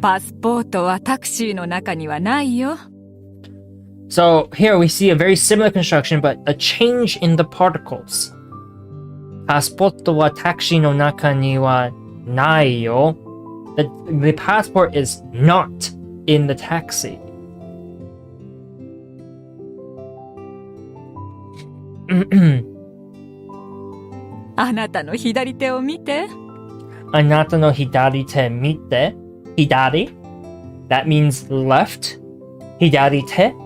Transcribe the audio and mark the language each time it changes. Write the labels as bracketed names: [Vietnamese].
[Japanese] パスポートはタクシーの中にはないよ。 [English] So here we see a very similar construction, but a change in the particles. [Japanese] パスポートはタクシーの中にはないよ. [English] The passport is not in the taxi. [Japanese] あなたの左手を見て。あなたの左手見て。左? [English] That means left. [Japanese] 左手?